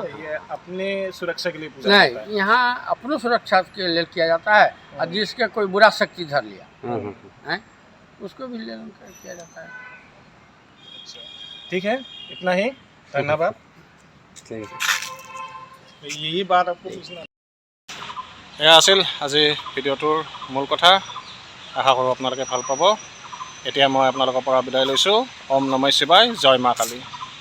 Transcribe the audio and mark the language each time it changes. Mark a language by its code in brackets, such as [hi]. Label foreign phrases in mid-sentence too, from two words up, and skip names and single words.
[hi] है, ये अपने सुरक्षा के लिए पूजा जाता है। नहीं, यहाँ अपनो सुरक्षा के लिए किया जाता है, और जिसके कोई बुरा शक्ति धर लिया है उसको भी ले कर किया जाता है। अच्छा, ठीक है, इतना ही, धन्यवाद। यही बात आपको पूछना। [as] এয়া আছিল আজি ভিডিঅ'টোৰ মূল কথা। আশা কৰোঁ আপোনালোকে ভাল পাব। এতিয়া মই আপোনালোকৰ পৰা বিদায় লৈছোঁ। ওম নমঃ শিৱায়, জয় মা কালী।